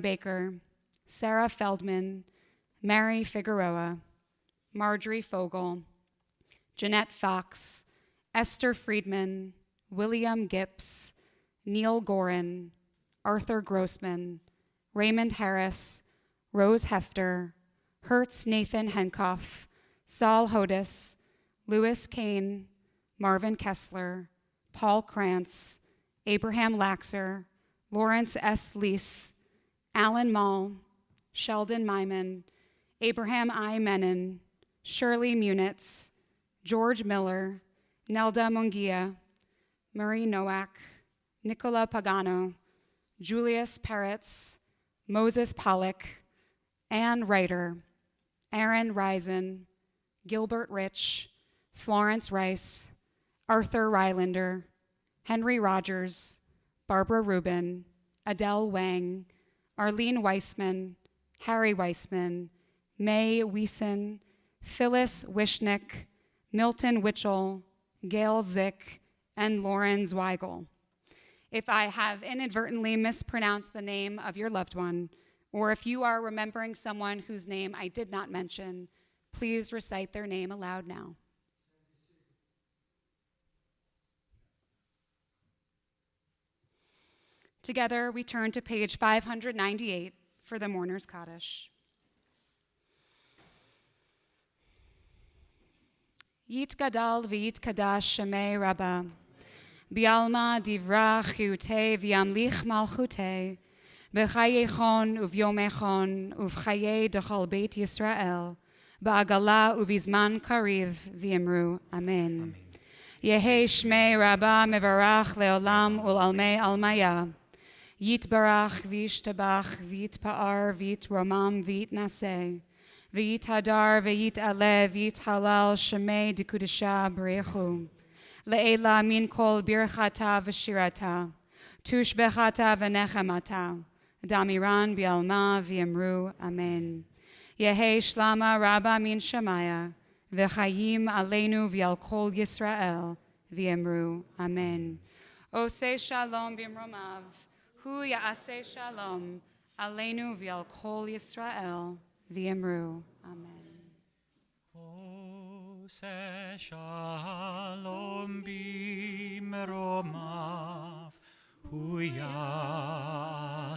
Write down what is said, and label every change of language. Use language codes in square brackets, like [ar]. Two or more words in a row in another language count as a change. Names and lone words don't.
[en] Baker, Sarah Feldman, Mary Figueroa, Marjorie Fogel, Jeanette Fox, Esther Friedman, William Gips, Neil Gorin, Arthur Grossman, Raymond Harris, Rose Hefter, Hertz Nathan Henkoff, Saul Hodis, Louis Kane, Marvin Kessler, Paul Krantz, Abraham Laxer, Lawrence S. Lease, Alan Mall, Sheldon Myman, Abraham I. Menon, Shirley Munitz, George Miller, Nelda Mungia, Murray Nowak, Nicola Pagano, Julius Peretz, Moses Pollock, Ann Reiter, Aaron Risen, Gilbert Rich, Florence Rice, Arthur Rylander, Henry Rogers, Barbara Rubin, Adele Wang, Arlene Weissman, Harry Weissman, May Wiesen, Phyllis Wishnick, Milton Witchell, Gail Zick, and Lauren Zweigel. If I have inadvertently mispronounced the name of your loved one, or if you are remembering someone whose name I did not mention, please recite their name aloud now. Together, we turn to page 598 for the Mourner's Kaddish. [arc] יתגדל ויתקדש שמיה רבא בעלמא די ברא כרעותה וימליך מלכותה בחייכון וביומיכון ובחיי דכל בית ישראל, בעגלא ובזמן קריב ואמרו אמן. יהא שמיה רבא מברך לעלם ולעלמי עלמיא יתברך וישתבח ויתפאר ויתרומם ויתנשא ויתהדר ויתעלה ויתהלל שמיה דקודשא בריך הוא. לעלא מן כל ברכתא ושירתא. תשבחתא ונחמתא. דאמירן בעלמא ואמרו אמן. יהא שלמא רבא מן שמיא. וחיים עלינו ועל כל ישראל. ואמרו אמן. [he] עושה שלום במרומיו. הוא יעשה שלום. עלינו ועל כל ישראל. [arc] ואמרו אמן. [he] עושה שלום במרומיו הוא